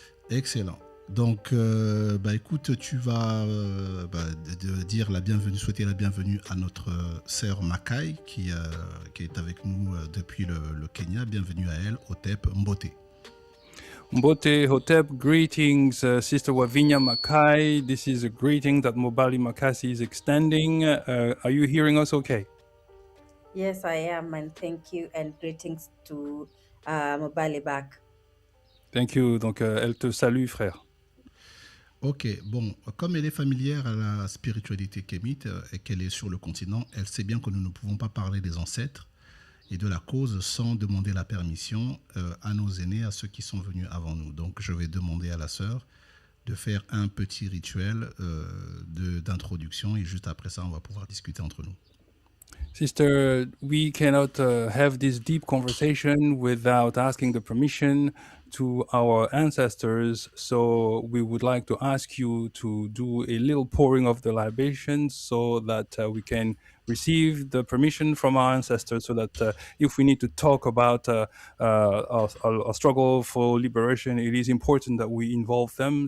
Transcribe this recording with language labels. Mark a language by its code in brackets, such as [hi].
[fr] Excellent. Donc, écoute, tu vas dire la bienvenue, souhaiter la bienvenue à notre sœur Makai qui est avec nous depuis le Kenya. Bienvenue à elle, Otep, Mbote. [en] Mbote, Hotep, greetings, Sister Wavinya Makai. This is a greeting that Mobali Makasi is extending. Are you hearing us okay? Yes, I am, and thank you, and greetings to Mobali back. Thank you. [fr] Donc, elle te salue, frère. Ok, bon, comme elle est familière à la spiritualité kémite et qu'elle est sur le continent, elle sait bien que nous ne pouvons pas parler des ancêtres et de la cause sans demander la permission à nos aînés, à ceux qui sont venus avant nous. Donc, je vais demander à la sœur de faire un petit rituel d'introduction et juste après ça, on va pouvoir discuter entre nous. [en] Sister, we cannot have this deep conversation without asking the permission to our ancestors. So we would like to ask you to do a little pouring of the libations so that we can receive the permission from our ancestors so that if we need to talk about our struggle for liberation, it is important that we involve them.